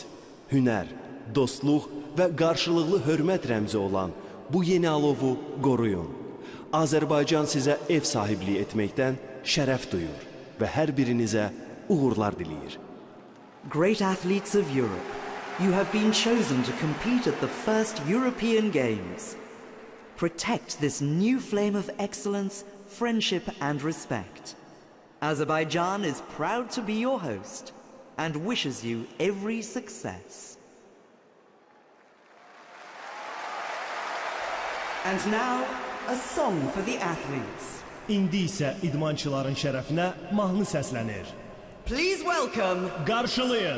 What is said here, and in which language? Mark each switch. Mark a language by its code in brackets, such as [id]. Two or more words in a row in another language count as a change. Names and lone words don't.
[az] Hünər, dostluq və qarşılıqlı hörmət rəmzi olan bu yeni alovu qoruyun. Azərbaycan sizə ev sahibliyi etməkdən şərəf duyur və hər birinizə uğurlar diləyir. [en] Great athletes of Europe, you have been chosen to compete at the first European Games. Protect this new flame of excellence, friendship and respect. Azerbaijan is proud to be your host and wishes you every success. And now, a song for the athletes. [az] İndi isə idmançıların şərəfinə mahnı səslənir. [en] Please welcome [az] Qarşılayın.